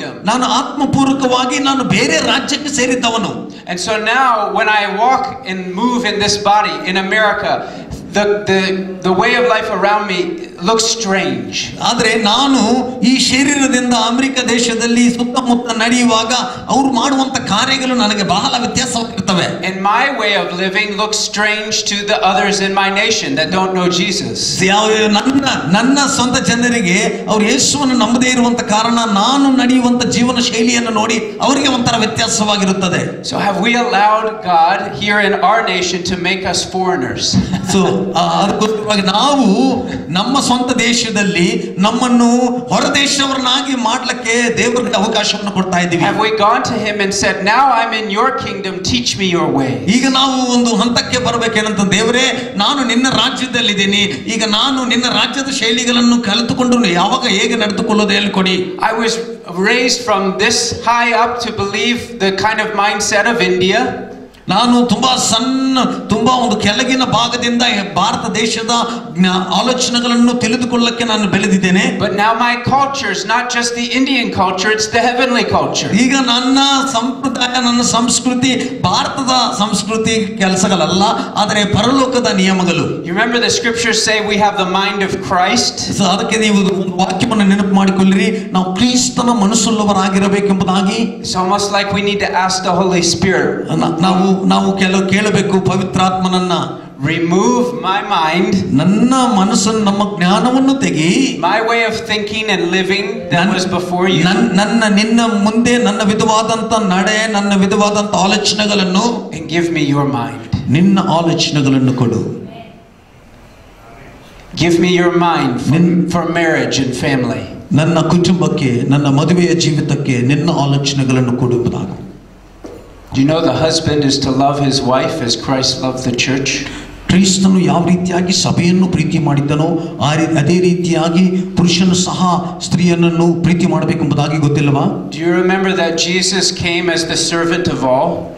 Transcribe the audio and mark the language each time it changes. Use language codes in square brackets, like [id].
[kn] ನಾನು ಆತ್ಮಪೂರ್ವಕವಾಗಿ ನಾನು ಬೇರೆ ರಾಜ್ಯಕ್ಕೆ ಸೇರಿದ್ದವನು. [en] And so now when I walk and move in this body in America, the way of life around me looks strange. [kn] ಆದರೆ ನಾನು ಈ ಶರೀರದಿಂದ ಅಮೆರಿಕ ದೇಶದಲ್ಲಿ ಸುತ್ತಮುತ್ತ ನಡೆಯುವಾಗ ಅವರು ಮಾಡುವಂತ ಕಾರ್ಯಗಳು ನನಗೆ ಬಹಳ ವ್ಯತ್ಯಾಸವಾಗಿರ್ತವೆ. [en] And my way of living looks strange to the others in my nation that don't know Jesus. [kn] ನನ್ನ ಸ್ವಂತ ಜನರಿಗೆ ಅವರು ಯೇಸುವನ್ನು ನಂಬದೇ ಇರುವಂತ ಕಾರಣ ನಾನು ನಡೆಯುವಂತ ಜೀವನ ಶೈಲಿಯನ್ನು ನೋಡಿ ಅವರಿಗೆ ಒಂಥರ ವ್ಯತ್ಯಾಸವಾಗಿರುತ್ತದೆ. [en] So have we allowed God here in our nation to make us foreigners? [kn] So ಅದಕ್ಕೋಸ್ಕರವಾಗಿ ನಾವು ನಮ್ಮ ಸ್ವಂತ ದೇಶದಲ್ಲಿ ನಮ್ಮನ್ನು ಹೊರ ದೇಶವರನ್ನಾಗಿ ಮಾಡಲಿಕ್ಕೆ ದೇವರಿಗೆ ಅವಕಾಶವನ್ನು ಕೊಡ್ತಾ ಇದ್ದೀವಿ. [en] Have we gone to him and said, now I'm in your kingdom, teach me your way? [kn] ಈಗ ನಾವು ಒಂದು ಹಂತಕ್ಕೆ ಬರಬೇಕೇನಂತ, ದೇವರೇ ನಾನು ನಿನ್ನ ರಾಜ್ಯದಲ್ಲಿದ್ದೀನಿ, ಈಗ ನಾನು ನಿನ್ನ ರಾಜ್ಯದ ಶೈಲಿಗಳನ್ನು ಕಲಿತುಕೊಂಡು ಯಾವಾಗ ಹೇಗೆ ನಡೆದುಕೊಳ್ಳೋದು ಹೇಳಿಕೊಡಿ. [en] I was raised from this high up to believe the kind of mindset of India. [kn] ನಾನು ತುಂಬಾ ಒಂದು ಕೆಳಗಿನ ಭಾಗದಿಂದ ಭಾರತ ದೇಶದ ಆಲೋಚನೆಗಳನ್ನು ತಿಳಿದುಕೊಳ್ಳಕ್ಕೆ ನಾನು ಬೆಳೆದಿದ್ದೇನೆ. [en] But now my culture is not just the Indian culture, it's the heavenly culture. [kn] ಈಗ ನನ್ನ ಸಂಪ್ರದಾಯ, ನನ್ನ ಸಂಸ್ಕೃತಿ ಭಾರತದ ಸಂಸ್ಕೃತಿ ಕೆಲಸಗಳಲ್ಲ, ಆದರೆ ಪರಲೋಕದ ನಿಯಮಗಳು. [en] You remember the scriptures say we have the mind of Christ. [kn] So ಅದಕ್ಕೆ ನೀವು ಒಂದು ವಾಕ್ಯವನ್ನು ನೆನಪು ಮಾಡಿಕೊಳ್ಳಿರಿ, ನಾವು ಕ್ರಿಸ್ತನ ಮನಸ್ಸುಳ್ಳವರಾಗಿರಬೇಕೆಂಬುದಾಗಿ. [en] It's almost like we need to ask the Holy Spirit. [kn] ನಾವು ಕೇಳಬೇಕು, ಪವಿತ್ರಾತ್ಮನನ್ನ, [en] remove my mind, [kn] ನನ್ನ ಮನಸ್ಸನ್ನು, ನಮ್ಮ ಜ್ಞಾನವನ್ನು ತೆಗಿ, [en] my way of thinking and living that was before you, [kn] ನಿನ್ನ ಮುಂದೆ ನನ್ನ ವಿಧವಾದಂತ ನಡೆ, ನನ್ನ ವಿಧವಾದಂತ ಆಲೋಚನೆಗಳನ್ನು, [en] and give me your mind. [kn] ನಿನ್ನ ಆಲೋಚನೆಗಳನ್ನು ಕೊಡು. [en] Give me your mind for marriage and family. [kn] ನನ್ನ ಕುಟುಂಬಕ್ಕೆ, ನನ್ನ ಮದುವೆಯ ಜೀವಿತಕ್ಕೆ ನಿನ್ನ ಆಲೋಚನೆಗಳನ್ನು ಕೊಡುವುದಾಗು. [en] Do you know the husband is to love his wife as Christ loved the church? [kn] ಕ್ರಿಸ್ತನು ಯಾವ ರೀತಿಯಾಗಿ ಸಭೆಯನ್ನು ಪ್ರೀತಿ ಮಾಡಿದ್ದನೋ ಅದೇ ರೀತಿಯಾಗಿ ಪುರುಷನು ಸಹ ಸ್ತ್ರೀಯನ್ನು ಪ್ರೀತಿ ಮಾಡಬೇಕೆಂಬುದಾಗಿ ಗೊತ್ತಿಲ್ಲವಾ? [en] Do you remember that Jesus came as the servant of all?